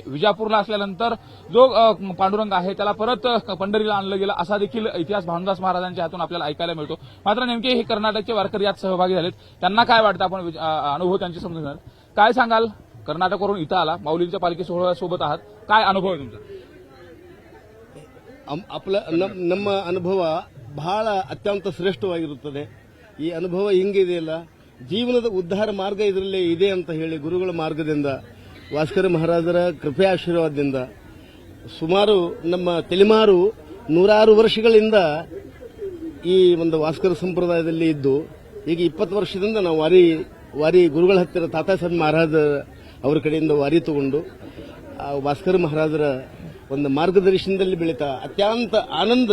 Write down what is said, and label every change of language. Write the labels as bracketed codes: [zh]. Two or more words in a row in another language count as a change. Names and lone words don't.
[mr] विजापूरला असल्यानंतर जो पांडुरंग आहे त्याला परत पंढरीला आणलं गेलं असा देखील इतिहास भानुदास महाराजांच्या हातून आपल्याला ऐकायला मिळतो. मात्र नेमके हे कर्नाटकचे वारकरी यात सहभागी झालेत. त्यांना काय वाटतं आपण अनुभव त्यांचे समजून घेणार. काय सांगाल, कर्नाटकवरून इथं आला, माऊलींच्या पालखी सोहळ्यासोबत आहात, काय अनुभव आहे तुमचा? [kn] ನಮ್ಮ ಅನುಭವ ಬಹಳ ಅತ್ಯಂತ ಶ್ರೇಷ್ಠವಾಗಿರುತ್ತದೆ. ಈ ಅನುಭವ ಹಿಂಗಿದೆಯಲ್ಲ, ಜೀವನದ ಉದ್ಧಾರ ಮಾರ್ಗ ಇದರಲ್ಲೇ ಇದೆ ಅಂತ ಹೇಳಿ ಗುರುಗಳ ಮಾರ್ಗದಿಂದ, ಭಾಸ್ಕರ ಮಹಾರಾಜರ ಕೃಪೆ ಆಶೀರ್ವಾದದಿಂದ ಸುಮಾರು ನಮ್ಮ ತಲೆಮಾರು 106 ವರ್ಷಗಳಿಂದ ಈ ಒಂದು ಭಾಸ್ಕರ ಸಂಪ್ರದಾಯದಲ್ಲಿ ಇದ್ದು ಈಗ 20 ವರ್ಷದಿಂದ ನಾವು ವಾರಿ ಗುರುಗಳ ಹತ್ತಿರ ತಾತಾಸಾಹೇಬ್ ಮಹಾರಾಜ ಅವರ ಕಡೆಯಿಂದ ವಾರಿ ತಗೊಂಡು ಭಾಸ್ಕರ ಮಹಾರಾಜರ ಒಂದು ಮಾರ್ಗದರ್ಶನದಲ್ಲಿ ಬೆಳೀತಾ ಅತ್ಯಂತ ಆನಂದ.